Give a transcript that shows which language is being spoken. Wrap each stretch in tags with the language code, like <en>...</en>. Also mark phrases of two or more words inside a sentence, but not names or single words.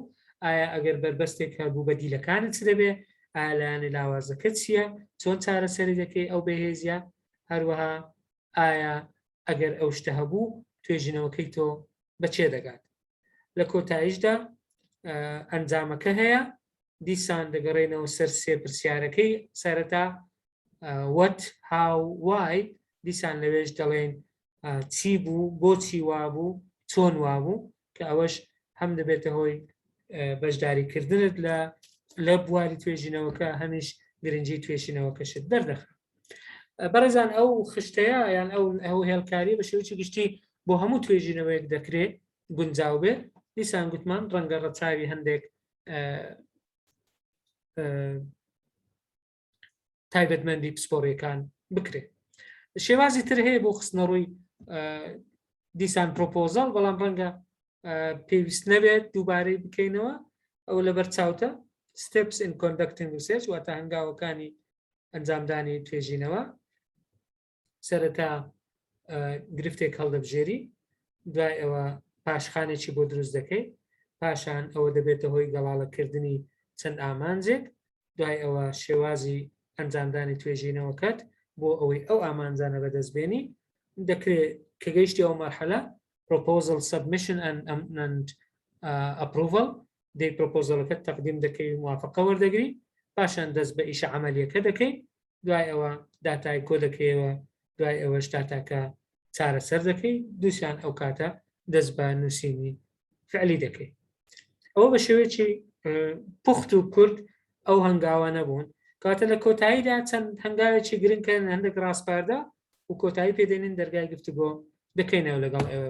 <ckb>ئایا ئەگەر بربەستێک هەبوو بەدیلەکانت چ دەبێ، ئایا لایەنی لاوازەکە چییە، چۆن چارەسەری دەکەی ئەو بەهێزیە، هەروەها ئایا ئەگەر ئەو شتە هەبوو توێژینەوەکەی تۆ بەچێ دەگات. لە کۆتاییشدا ئەنجامەکە هەیە، دیسان دەگەڕێنەوە سەر سێ پرسیارەکەی سەرەتا</ckb> <en>what, how, why،</en> <ckb>دیسان لەوێش دەڵێن چی بوو، بۆچی وابوو، چۆن وابوو، کە ئەوەش هەم دەبێتە هۆی بەشداریکردنت لە بواری توێژینەوەکە، هەمیش گرنگی توێژینەوەکەشت دەردەخات. بەڕێزان ئەو خشتەیە یان ئەو هێڵکاری بە شێوەیەکی گشتی بۆ هەموو توێژینەوەیەک دەکرێت گونجاو بێ. دیسان گوتمان ڕەنگە ڕەچاوی هەندێک تایبەتمەندی پسپۆڕیەکان بکرێت. شێوازی تر هەیە بۆ خستنەڕووی دیسان پرۆپۆزەڵ، بەڵام ڕەنگە پێویست نەبێت دووبارەی بکەینەوە. ئەو لە بەرچاوتە</ckb> <en>steps in conducting research،</en> <ckb>واتە هەنگاوەکانی ئەنجامدانی توێژینەوە. سەرەتا گرفتێک هەڵدەبژێری، دوای ئەوە پاشخانێکی بۆ دروست دەکەی، پاشان ئەوە دەبێتە هۆی گەڵاڵەکردنی چەند ئامانجێک، دوای ئەوە شێوازی ئەنجامدانی توێژینەوەکەت بۆ ئەوەی ئەو ئامانجانە بەدەستبێنی دەکرێت کە گەیشتی ئەو مەرحەلە</ckb> <en>proposal submission and approval،</en> <ckb>دەی پرۆپۆزەڵەکەت تەقدیم دەکەی و موافقە وەردەگری، پاشان دەست بە ئیشە عەمەلیەکە دەکەی، دوای ئەوە داتای کۆ دەکەیەوە، دوای ئەوەش داتاکە چارەسەر دەکەی، دووسیان ئەو کاتە دەست بە نووسینی فعلی دەکەی. ئەوە بە شێوەیەکی پوخت و کورت ئەو هەنگاوە نەبوون، کاتە لە کۆتاییدا چەند هەنگاوێکی گرنگکەن هەندێک ڕاستپاردا و کۆتایی پێدێنین دەرگای گفتوگۆ دەکەینەوە لەگەڵ ئێوە.</ckb>